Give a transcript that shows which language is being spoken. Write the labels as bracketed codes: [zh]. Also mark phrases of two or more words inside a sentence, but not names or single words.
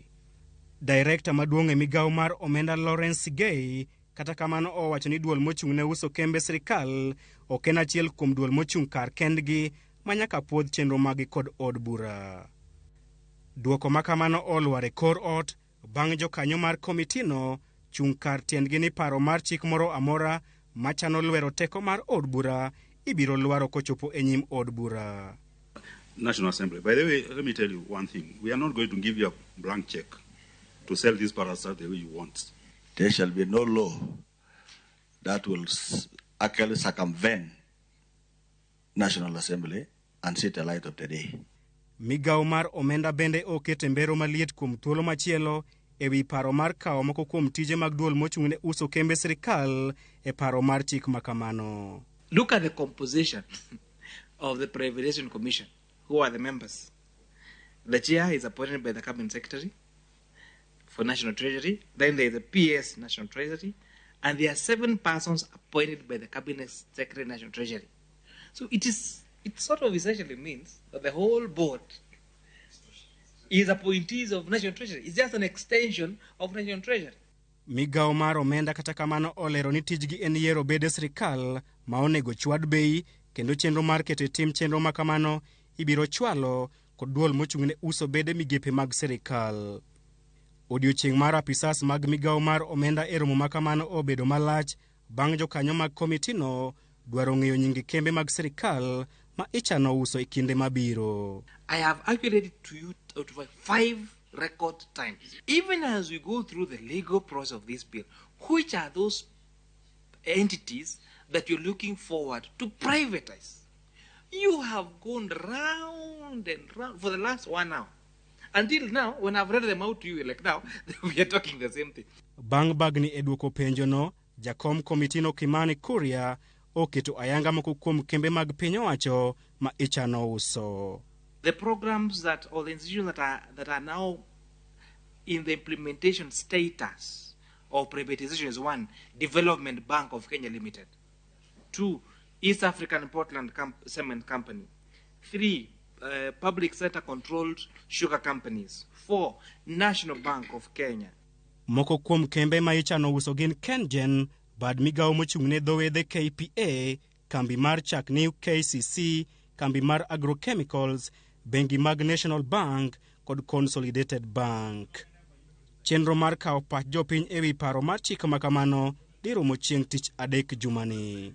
[luo] Director maduong' e migawo mar omenda Lawrence Gay kata kamano owacho ni duol mochung'ne uso kembe sirkal ok en achiel kuom duol mochung' kar kendgi ma nyaka puodh chenro magi kod od bura. Duoko ma kamano olwar e kor ot bang' jokanyo mar komitino chung' kar tiendgi ni paro mar chik moro amora machano lwero teko mar od bura ibiro lwaro kochopo e nyim od bura. [en] National Assembly. By the way, let me tell you one thing. We are not going to give you a blank check to sell this parasite the way you want. There shall be no law that will actually circumvent National Assembly and see the light of the day. [luo] Migawo mar omenda bende okete mbero maliet kuom thuolo machielo ewi paro mar kawo moko kuom tije mag duol mochung'ne uso kembe sirkal e paro mar chik makamano. [en] Look at the composition of the Privatization Commission. Who are the members? The chair is appointed by the Cabinet Secretary for National Treasury. Then there is the PS National Treasury, and there are 7 persons appointed by the Cabinet Secretary National Treasury. So it sort of essentially means that the whole board is appointees of National Treasury. It's just an extension of National Treasury. [luo] Migawo mar omenda kata kamano olero ni tijgi en yiero bede sirkal ma onego chwad bei kendo chenro mar keto tim chenro ma kamano ibiro chwalo kod duol mochung'ne uso bede migepe mag sirkal. Odiochieng' mar apisas mag migawo mar omenda e romo ma kamano obedo malach bang' jokanyo mag komitino dwaro ng'eyo nyingi kembe mag sirkal ma ichano uso e kinde mabiro. [en] I have calculated to you 5 record times. Even as we go through the legal process of this bill, which are those entities that you're looking forward to privatize? You have gone round and round for the last 1 hour. Until now, when I've read them out to you, like now, we are talking the same thing. [luo] Bang' bagni e duoko penjono, jakom komitino Kimani Kuria oketo ayanga moko kuom kembe mag piny owacho ma ichano uso. [en] The programs or the institutions that are now in the implementation status of privatization is 1, Development Bank of Kenya Limited. 2, East African Portland Cement Company. 3, public sector controlled sugar companies. 4, National Bank of Kenya. [luo] Moko kuom kembe ma ichano uso gin KenGen, bad migawo mochung'ne dhowedhe KPA, kambi mar chak new KCC, kambi mar agrochemicals, bengi mag National Bank kod Consolidated Bank. Chenro mar kawo pach jopiny ewi paro mar chik makamano diromo chieng' tich adek jumani.